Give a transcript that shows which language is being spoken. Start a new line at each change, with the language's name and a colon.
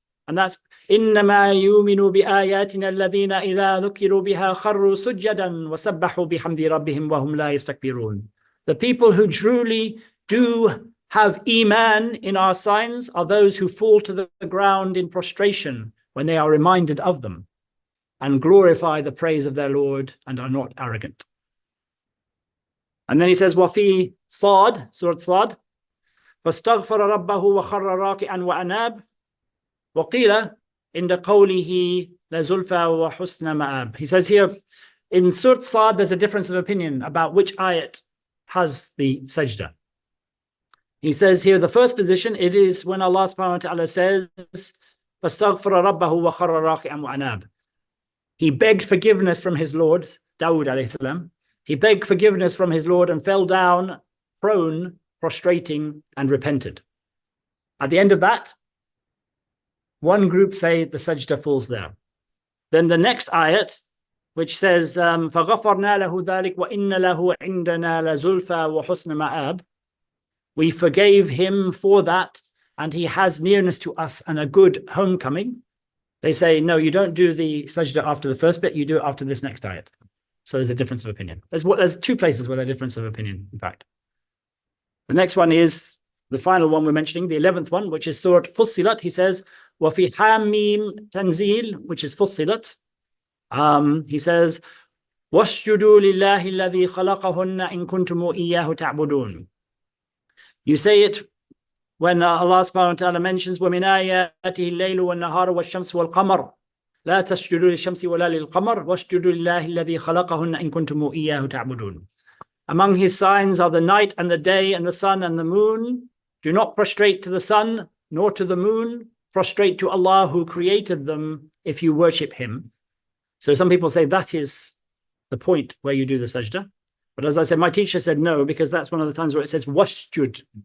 English: And that's
Arabic: إِنَّمَا يُؤْمِنُ بِآيَاتِنَا الَّذِينَ إِذَا ذُكِرُوا بِهَا خَرُّوا سُجَّدًا وَسَبَّحُوا بِحَمْدِ رَبِّهِمْ وَهُمْ لَا يَسْتَكْبِرُونَ.
English: The people who truly do have iman in our signs are those who fall to the ground in prostration when they are reminded of them and glorify the praise of their Lord and are not arrogant. And then he says,
Arabic: وَفِي صَاد, Surah Sad, فَاسْتَغْفَرَ رَبَّهُ وَخَرَّ رَاكِعًا وَأَنَابَ وَقِيلَ عِنْدَ قَوْلِهِ لَزُلْفَى وَحُسْنَ مَآبٍ.
English: He says here, in Surah Sad, there's a difference of opinion about which ayat has the sajda. He says here, the first position, it is when Allah subhanahu wa ta'ala says,
Arabic: فَاسْتَغْفَرَ رَبَّهُ وَخَرَّ رَاكِعًا وَأَنَابَ.
English: He begged forgiveness from his Lord, Dawood alayhi salam. He begged forgiveness from his Lord and fell down, prone, prostrating, and repented. At the end of that, one group say the sajda falls there. Then the next ayat, which says,
Arabic: فَغَفَرْنَا لَهُ ذَلِكَ وَإِنَّ لَهُ عِنْدَنَا لَزُلْفَى وَحُسْنَ مَآبٍ.
English: We forgave him for that, and he has nearness to us and a good homecoming. They say, no, you don't do the sajda after the first bit, you do it after this next ayat. So there's a difference of opinion. There's two places where there's a difference of opinion, in fact. The next one is the final one we're mentioning, the 11th one, which is Surah Fussilat. He says,
Arabic: وَفِي حَامِيم تَنْزِيل,
English: which is Fussilat.
Arabic: He says, وَاسْجُدُوا لِلَّهِ الَّذِي خَلَقَهُنَّ إِن كُنْتُمُ إِيَّاهُ تَعْبُدُونَ.
English: You say it when Allah subhanahu wa ta'ala mentions
Arabic: وَمِنْ آيَاتِهِ اللَّيْلُ وَالنَّهَارُ وَالشَّمْسُ وَالْقَمَرُ. لا تسجدوا للشمس ولا للقمر واسجدوا لله الذي خلقهن إن كنتم إياه تعبدون.
English: Among his signs are the night and the day and the sun and the moon. Do not prostrate to the sun nor to the moon. Prostrate to Allah who created them if you worship him. So some people say that is the point where you do the sajda. But as I said, my teacher said no, because that's one of the times where it says wasjud.